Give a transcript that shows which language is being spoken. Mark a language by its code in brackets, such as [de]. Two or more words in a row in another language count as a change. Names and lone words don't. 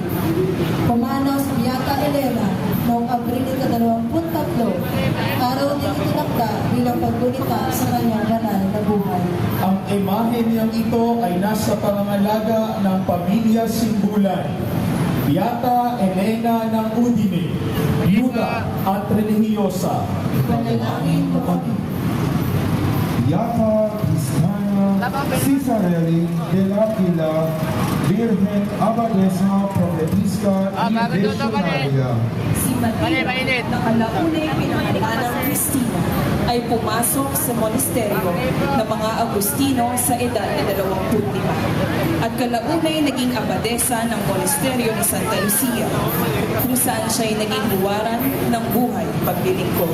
[tl] Pumanaw si Beata Elena noong Abril 23, araw niya itinakda bilang paggunita sa kanyang banal na buhay. Ang imahe niyang ito ay nasa pangangalaga ng pamilya Simbulan, Beata Elena ng Udine, Byuda at religyosa. Panalangin mo kami. [es] Beata Cristiana Cisarelli de la Pila, Virgen Abadesa Profetista y Visionaria. [tl] Si Maria na kalaunay pinangalan ng Cristina ay pumasok sa monasteryo ng mga Agustino sa edad na 25 at kalaunay naging abadesa ng monasteryo ni Santa Lucia kung saan siya'y naging huwaran ng buhay paglilingkod.